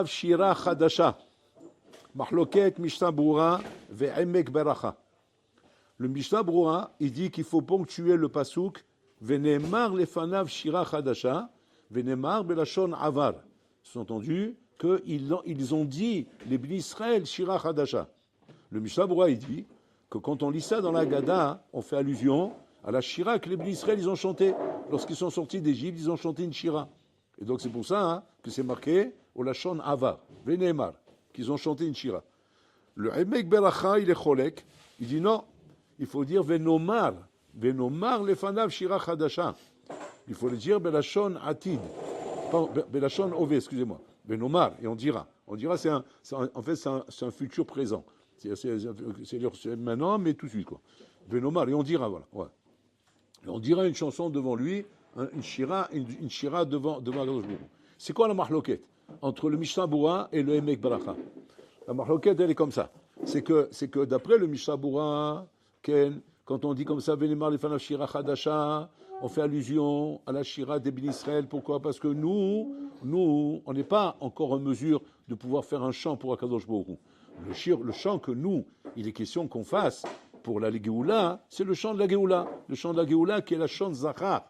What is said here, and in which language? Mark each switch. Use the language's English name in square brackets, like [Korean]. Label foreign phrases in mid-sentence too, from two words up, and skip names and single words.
[Hebrew] שירה חדשה. מחלוקת משנה ברורה ועמק ברכה. [French] Le Mishnah Brura, il dit qu'il faut ponctuer le pasuk [Hebrew] ונאמר לפניו שירה חדשה ונאמר בלשון עבר. [French] Sous-entendu qu'ils ont dit les Bnei Israël [Hebrew] שירה חדשה. [French] Le Mishnah Brura, il dit que quand on lit ça dans la Gada, on fait allusion à la shira que les Bnei Israël ils ont chanté lorsqu'ils sont sortis d'Égypte, ils ont chanté une shira. Et donc c'est pour ça que c'est marqué au [Hebrew] לשון עבר ונאמר, [French] qu'ils ont chanté une shira. Le emek beracha il est cholek, il dit non. Il faut dire [Hebrew] ונאמר לפניו שירה חדשה. [French] Il faut le dire [Hebrew] בלשון עתיד בלשון עבר, [French] excusez-moi. Venomar, et on dira. On dira, en fait, c'est un futur présent. C'est maintenant, mais tout de suite, quoi. Venomar, et on dira, voilà. Ouais. Et on dira une chanson devant lui, une shira devant Akadosh Baruch Hu. C'est quoi la mahloket entre le Mishnah Brura et le emek beracha? La mahloket, elle est comme ça. C'est que d'après le Mishnah Brura, quand on dit comme ça, [Hebrew] ונאמר לפניו שירה חדשה, [French] on fait allusion à la shira des Bnei Israël. Pourquoi? Parce que nous, on n'est pas encore en mesure de pouvoir faire un chant pour Akadosh Baruch Hu. Le chant que nous, il est question qu'on fasse pour la Géoula, c'est le chant de la Géoula. Le chant de la Géoula qui est la chant Zachar.